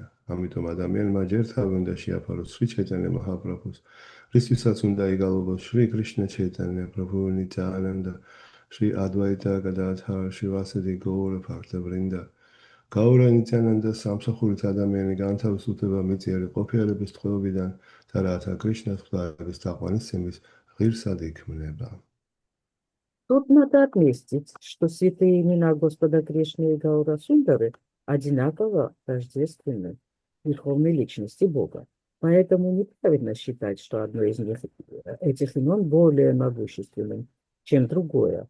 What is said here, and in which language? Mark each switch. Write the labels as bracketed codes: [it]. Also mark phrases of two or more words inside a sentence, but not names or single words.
[ka] ამიტომ ადამიანმა ჯერ თავი უნდა შეაფაროს შრი ჩაიტანია მაჰაპრაბჰუს, რისთვისაც უნდა იგალობოს შრი კრიშნა ჩაიტანია პრაბჰუ ნიტიანანდა, შრი ადვაიტა გადაათარ, შრი ვასედი გოურა ფაქტა ბრინდა. გაურა ნიტიანანდა სამსახურით ადამიანი განთავისუფლდება მიწიერი ყოფიერების ტყვეობიდან და რათა კრიშნას ღვთაების თაყვანისცემის ღირსად იქმნება. [ru] Тут надо отметить, что святые имена Господа Кришны и Гаура Сундары одинаково тождественны Верховной Личности Бога. Поэтому неправильно считать, что одно из этих имен более могущественным, чем другое.